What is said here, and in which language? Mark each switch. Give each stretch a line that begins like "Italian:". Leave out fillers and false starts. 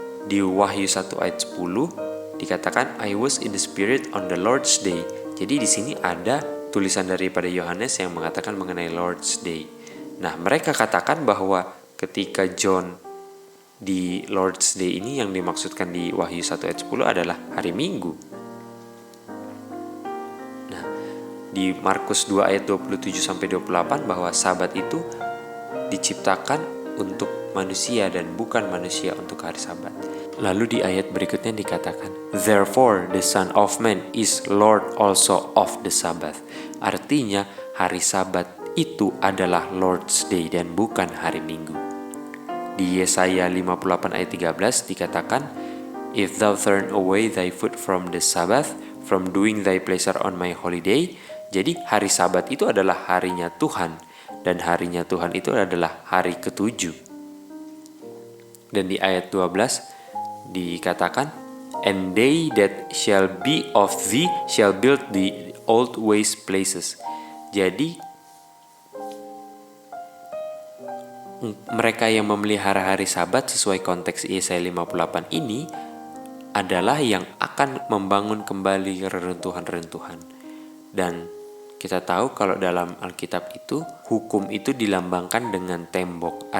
Indonesian: Di Wahyu 1 ayat 10 dikatakan
English: I was in the spirit on the Lord's Day.
Indonesian: Jadi di sini ada tulisan daripada Yohanes yang mengatakan mengenai Lord's Day. Nah, mereka katakan bahwa ketika John di Lord's Day ini yang dimaksudkan di Wahyu 1 ayat 10 adalah hari Minggu. Di Markus 2 ayat 27-28 bahwa sabat itu diciptakan untuk manusia dan bukan manusia untuk hari sabat. Lalu di ayat berikutnya dikatakan,
English: therefore the Son of Man is Lord also of the Sabbath.
Indonesian: Artinya hari sabat itu adalah Lord's Day dan bukan hari Minggu. Di Yesaya 58 ayat 13 dikatakan,
English: if thou turn away thy foot from the Sabbath, from doing thy pleasure on my holy day.
Indonesian: Jadi hari sabat itu adalah harinya Tuhan. Dan harinya Tuhan itu adalah hari ke-7. Dan di ayat 12 dikatakan,
English: and they that shall be of thee shall build the old waste places.
Indonesian: Jadi mereka yang memelihara hari Sabat sesuai konteks Yesaya 58 ini adalah yang akan membangun kembali reruntuhan-reruntuhan. Dan kita tahu kalau dalam Alkitab itu hukum itu dilambangkan dengan tembok.